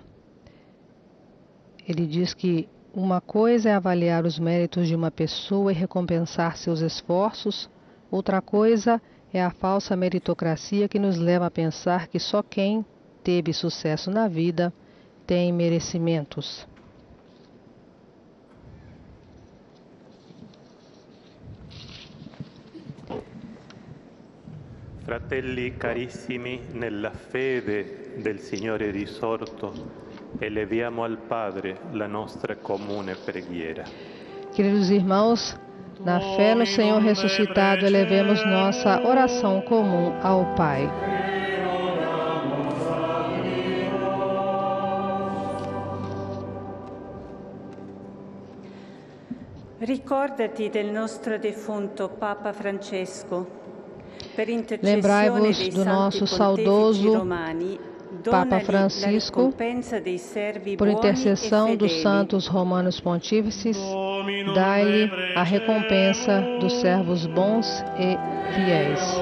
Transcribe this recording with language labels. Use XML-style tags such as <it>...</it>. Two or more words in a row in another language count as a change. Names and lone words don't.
<pt>Ele diz que uma coisa é avaliar os méritos de uma pessoa e recompensar seus esforços, outra coisa é a falsa meritocracia que nos leva a pensar que só quem teve sucesso na vida tem merecimentos.</pt> <it>Fratelli carissimi, nella fede del Signore risorto, eleviamo al Padre la nostra comune preghiera.</it> <pt>Queridos irmãos, na fé no Senhor ressuscitado, elevemos nossa oração comum ao Pai.</pt> <it>Ricordati del nostro defunto Papa Francesco.</it> <pt>Lembrai-vos do nosso saudoso Papa Francisco, por intercessão dos santos romanos pontífices, dai-lhe a recompensa dos servos bons e fiéis.</pt>